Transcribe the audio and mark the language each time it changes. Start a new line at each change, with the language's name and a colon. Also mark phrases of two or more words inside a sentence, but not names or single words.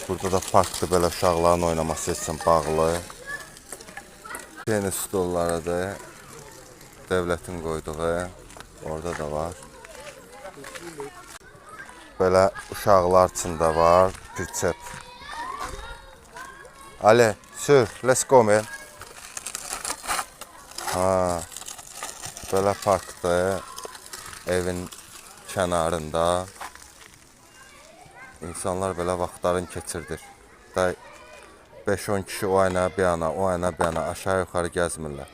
Azerbaijani: Burada da parkdır, belə uşaqların oynaması üçün bağlı. Tenis stollarıdır. Devlətin qoyduğu. Orada da var. Belə uşaqlar üçün də var. Pritsep. Ali, sür.
English: Let's go, man.
Azerbaijani: Belə parkdır. Evin kənarında. İnsanlar belə vaxtlarını keçirdir. 5-10 kişi o yana bir yana, o yana bir yana, aşağı yuxarı gəzmirlər.